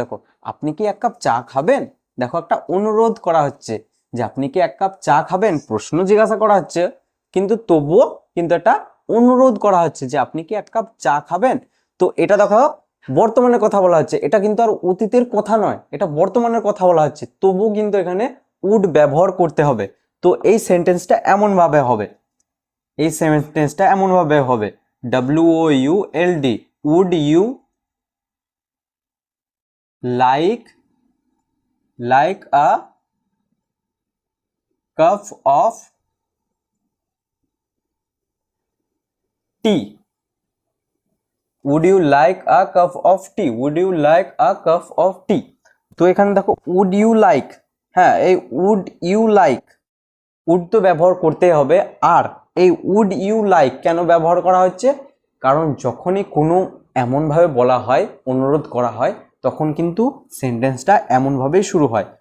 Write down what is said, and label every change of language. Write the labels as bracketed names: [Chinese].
[Bangla] দেখো আপনি কি এক কাপ চা খাবেন, দেখো একটা অনুরোধ করা হচ্ছে যে আপনি কি এক কাপ চা খাবেন, প্রশ্ন জিজ্ঞাসা করা হচ্ছে কিন্তু তবুও কিন্তু একটা অনুরোধ করা হচ্ছে যে আপনি কি এক কাপ চা খাবেন। তো এটা দেখো বর্তমানের কথা বলা হচ্ছে, এটা কিন্তু আর অতীতের কথা নয়, এটা বর্তমানের কথা বলা হচ্ছে, তবুও কিন্তু এখানে উড ব্যবহার করতে হবে। তো এই সেন্টেন্সটা এমন ভাবে হবে, [English] এই সেন্টেন্সটা এমন ভাবে হবে WOULD, would you like a cup of tea, would you like a cup of tea, would you like a cup of tea। [Bangla] তো এখানে দেখো [English] would you like, [Bangla] হ্যাঁ এই would you like উড তো ব্যবহার করতে হবে। আর এই [English] would you like [Bangla] কেন ব্যবহার করা হচ্ছে, কারণ যখনই কোনো এমনভাবে বলা হয় অনুরোধ করা হয় তখন কিন্তু সেন্টেন্সটা এমনভাবেই শুরু হয়।